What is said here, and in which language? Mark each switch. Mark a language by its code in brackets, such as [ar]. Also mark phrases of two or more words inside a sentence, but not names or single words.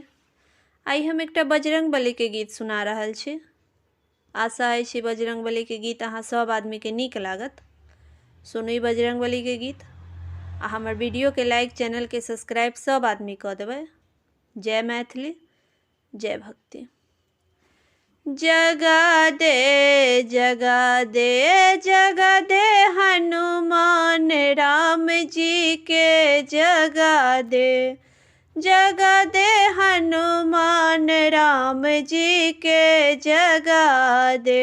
[mai] आई हम एकटा बजरंग बली के गीत सुना रहल छी। आशा अछि बजरंग बली के गीत अहाँ सब आदमी के नीक लागत। सुनू बजरंग बली के गीत आ हमर वीडियो के लाइक, चैनल के सब्सक्राइब सब आदमी कऽ देबै। जय मैथिली, जय भक्ति। जगा दे जगा दे जगा दे हनुमान राम जी के जगा दे। जगा दे हनुमान राम जी के जगा दे।